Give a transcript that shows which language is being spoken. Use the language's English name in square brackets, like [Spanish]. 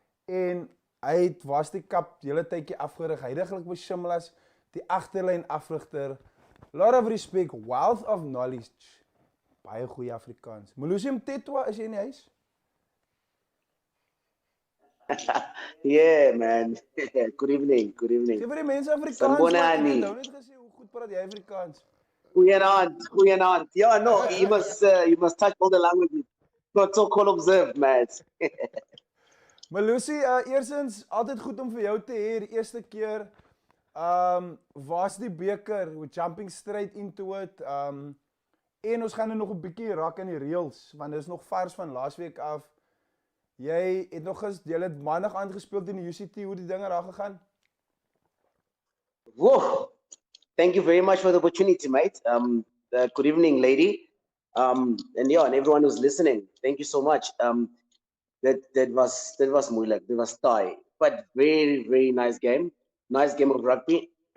[Afrikaans] En hy het was die kap die hele tydjie afgerig, heiliglik by Shimlas, die agterlyn afrigter. [English] Lot of respect, wealth of knowledge. [Afrikaans] Baie goeie Afrikaans. Molusium Tetwa, is jy in die huis? [English] Yeah, man. Good evening. [Afrikaans] Sê vir die mense Afrikaans, [Zulu] Sanibonani. [Afrikaans] ek het nou net gesê, hoe goed praat jy Afrikaans? Goeienaand. [English] Yeah, no, you must touch all the languages. Protocol observed, man. [Afrikaans] Malusi, eerstens, altyd goed om vir jou te hê, die eerste keer, was die beker, [English] we're jumping straight into it, [Afrikaans] en ons gaan nou nog 'n bietjie raak in die reels, want dit is nog vars van laasweek af. Jy het maandag aangespeel in die UCT, hoe die dinge daar gegaan? [English] Whoa. Thank you very much for the opportunity, mate. Good evening, lady. And everyone who's listening, thank you so much. That was moeilijk, that was taai, but very, very nice game. Nice game of rugby.